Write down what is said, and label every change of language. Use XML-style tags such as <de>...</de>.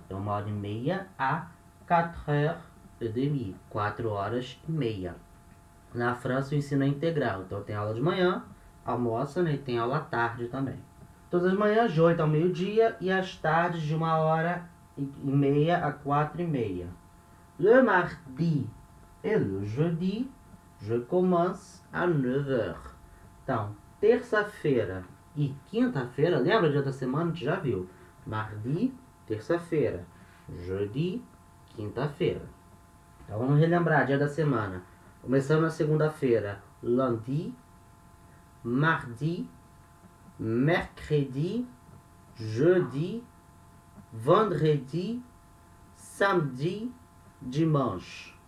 <pt>Então, 1 hora e meia a</pt> <fr>4 heures et demie,</fr> <pt>4 horas e meia. Na França, o ensino é integral. Então, tem aula de manhã, almoça, né? E tem aula à tarde também. Todas as manhãs, de 8 ao meio-dia, e às tardes, de 1 hora e meia a 4 e meia.</pt> <fr>Le mardi et le jeudi, je commence à 9 heures.</fr> <pt>Então, terça-feira e quinta-feira, lembra o dia da semana? A gente já viu. Mardi, terça-feira. Jeudi, quinta-feira. Então, vamos relembrar, dia da semana. Começando na segunda-feira, lundi, mardi, mercredi, jeudi, vendredi, samedi, dimanche.</pt>